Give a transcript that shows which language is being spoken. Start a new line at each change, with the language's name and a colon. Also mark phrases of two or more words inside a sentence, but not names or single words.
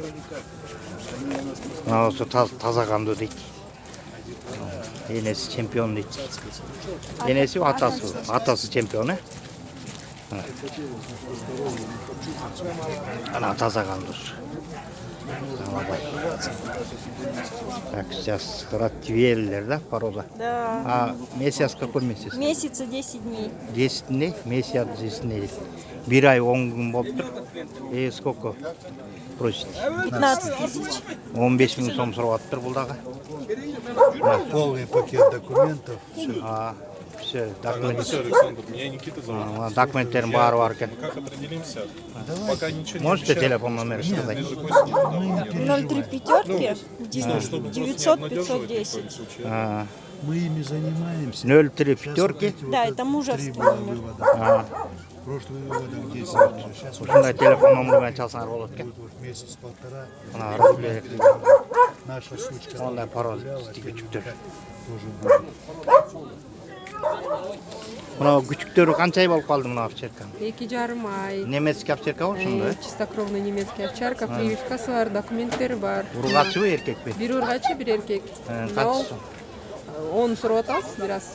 Kyrgyz: Мына ошо таза кандуу дейт. Энеси чемпион дейт. Энеси атасы чемпион, Ана таза кандуу. Алабай.
Russian: Так, сейчас ротвейлер, да, порода? Да. Месяц какой месяц? Месяца 10 дней. 10 дней? Месяц 10 дней.
Kyrgyz: 1 ай 10 күн болуптур.
Russian: Сколько просите? 15 тысяч.
Kyrgyz: 15 миң сом сурап атыптыр бул дагы.
Russian: Полный пакет документов. Все, документ. Александр, меня Никита зовут.
Kyrgyz: Документтерин баары бар экен.
Russian: Как определимся? Пока ничего не Можете обещаю. телефон номер сказать? 03 пятерки 900 510. Мы ими занимаемся. 03 пятерки. Да, это мужеский номер. Прошлый выводок 10. Сейчас
Kyrgyz: Ушундай телефон номеру менен чалсаңар болот экен.
Russian: месяц-полтора.
Kyrgyz: Мына ротвейлер.
Russian: Наша сучка
Kyrgyz: Ондай порода күчүктөр.
Russian: тоже будет.
Kyrgyz: Мына күчүктөрү канча ай болуп калды мына овчарка? 2,5 ай.
Russian: Немецкий овчарка
Kyrgyz: болуп ошондой.
Russian: Чистокровный немецкий овчарка,
Kyrgyz: прививкасы бар, документтери бар. Ургачыбы, эркекпи? Бир ургачы, бир эркек. Канча сом? 10 сурап атабыз, бир аз.